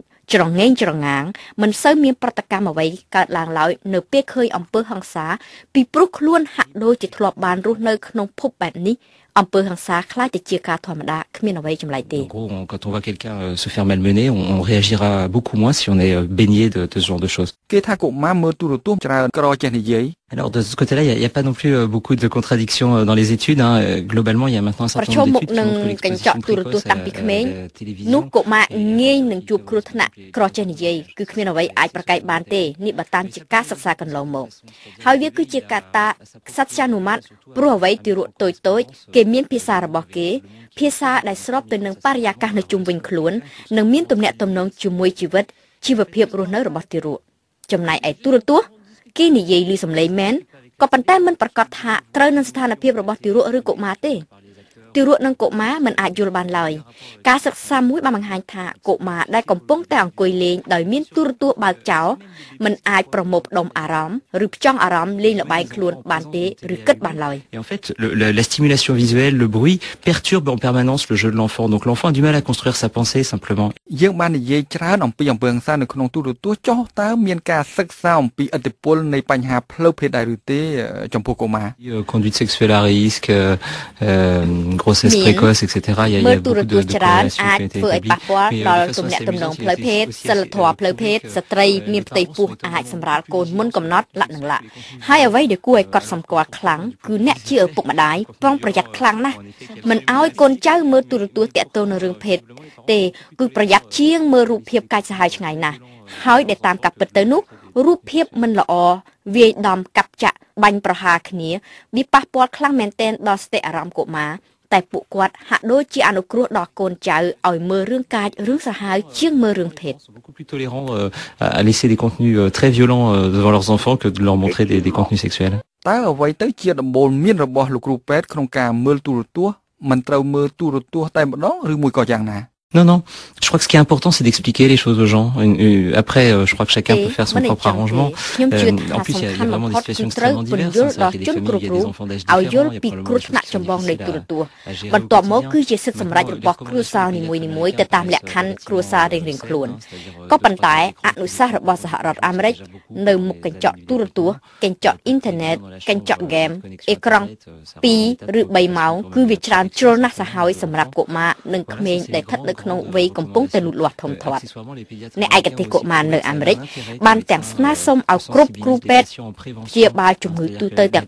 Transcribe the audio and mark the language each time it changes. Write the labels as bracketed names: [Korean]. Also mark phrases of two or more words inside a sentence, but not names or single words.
[Khmer] ច្រងែងច្រងាងមិនសូវមានប្រតិកម្មអ្វីកើតឡើងឡើយនៅពេលឃើញអំពើហិង្សាពីព្រោះខ្លួនហាក់ដូចជាធ្លាប់បានរស់នៅក្នុងភពបែបនេះអំពើហិង្សាខ្លាចតែជាការធម្មតាគ្មានអ្វីចម្លែកទេ [French] En gros, quand on voit quelqu'un se faire malmener, on réagira beaucoup moins si on est baigné de ce genre de choses. [Khmer] គេថាកុមារមើលទូរទស្សន៍ច្រើនក្រចេះនិយាយ [French] Alors de ce côté-là, il y a pas non plus beaucoup de contradictions dans les études. Hein. Globalement, il y a maintenant un certain nombre d'études qui montrent que l'exposition précoce à la télévision [Khmer] នោះកុមារងាយនឹងជួបគ្រោះថ្នាក់ក្រចេះនិយាយគឺគ្មានអ្វីអាចប្រកែកបានទេនេះបើតាមជាការសិក្សាកន្លងមកហើយវាគឺជាកត្តាសត្យានុម័តព្រោះអ្វីទីរ ក់តូចៗគេមានភាសារបស់គេភាសាដែលស្របទៅនឹងបរិយាកាសនៅជុំវិញខ្លួននិងមានទំនាក់ទំនងជាមួយជីវិតជីវភាពរស់នៅរបស់ទីរក់ចំណែកឯទូរទស្សន៍គេនិយាយឮសំឡេងមែនក៏ប៉ុន្តែមិនប្រកាសថាត្រូវនឹងស្ថានភាពរបស់ទីរក់ឬកុមារទេទីរក់និងកុមារមិនអាចយល់បានឡើយការសិក្សាមួយបានបង្ហាញថាកុមារដែលកំពុងតែអង្គុយលេងដោយមានទូរទស្សន៍បើកចោលមិនអាចប្រមូលផ្ដុំអារម្មណ៍ឬផ្ចង់អារម្មណ៍លេងល្បែងខ្លួនបានទេឬគិតបានឡើយ [French] Et en fait, la stimulation visuelle, le bruit perturbe en permanence le jeu de l'enfant. Donc l'enfant a du mal à construire sa pensée simplement. [Khmer] យើងបាននិយាយច្រើនអំពីអំពើហិង្សានៅក្នុងទូរទស្សន៍ចុះតើមានការសិក្សាអំពីឥទ្ធិពលនៃបញ្ហាផ្លូវភេទដែរឬទេចំពោះកុមារ [French] Conduite sexuelle à risque, grossesse précoce, etc. Il y a beaucoup de corrélations qui ont été établies. [Khmer] ដល់ទំនាក់ទំនងផ្លូវភេទសិលធម៌ផ្លូវភេទស្ត្រីមានផ្ទៃពោះអាចសម្រាលកូនមុនកំណត់លក្ខណៈ ហើយអ្វីដែលគួរឲ្យកត់ សម្គាល់ខ្លាំងគឺអ្នកជាឪពុកម្ដាយប្រុងប្រយ័ត្នខ្លាំងណាស់មិនឲ្យកូនចៅមើលទូរទស្សន៍តាក់ទងនឹងរឿងភេទទេគឺប្រយ័ត្នជាងមើលរូបភាពកាច់សាហាវឆ្ងាយណាស់ហើយដែលតាមការពិតទៅនោះរូបភាពមិនល្អវាយដំកាប់ចាក់បាញ់ប្រហារគ្នាវាប៉ះពាល់ខ្លាំងមែនទែនដល់សតិអារម្មណ៍កុមារតែពួកគាត់ហាក់ដូចជាអនុគ្រោះដល់កូនចៅឲ្យមើលរឿងកាចរឿងសាហាវជាងមើលរឿងភេទ [French] beaucoup plus tolérants à laisser des contenus très violents devant leurs enfants que de leur montrer des contenus sexuels. [Khmer] តើអ្វីទៅជាដំបូលមានរបស់លោកគ្រូពេទ្យក្នុងការមើលទូរទស្សន៍មិនត្រូវមើលទូរទស្សន៍តែម្ដងឬមួយក៏យ៉ាងណា [French] Non, je crois que ce qui est important, c'est d'expliquer les choses aux gens. Après, je crois que chacun peut faire son propre arrangement. En plus, il y a vraiment des situations extrêmement diverses. C'est-à-dire qu'il y a des familles, il y a des enfants d'âge différents, il y a probablement des choses difficiles à gérer. [Khmer] បន្ទាប់មកគឺជាសិទ្ធិសម្រេចរបស់គ្រួសារនីមួយៗទៅតាមលក្ខខណ្ឌគ្រួសាររៀងៗខ្លួនក៏ប៉ុន្តែអនុសាសន៍របស់សហរដ្ឋអាមេរិកនៅមុខកញ្ចក់ទូរទស្សន៍កញ្ចក់អ៊ីនធឺណិតកញ្ចក់ហ្គេមអេក្រង់2ឬ3ម៉ោងគឺវាច្រើនជ្រុល ណាស់សាហាវសម្រាប់កុមារនិងក្មេងដែលស្ថិតនៅក្នុងវ័យកំពុងតែលូតលាស់ធំធាត់អ្នកឯកទេសកុមារនៅអាមេរិកបានទាំងស្នើសុំឲ្យគ្រប់គ្រូពេទ្យព្យាបាលជំងឺទូទៅទាំងអ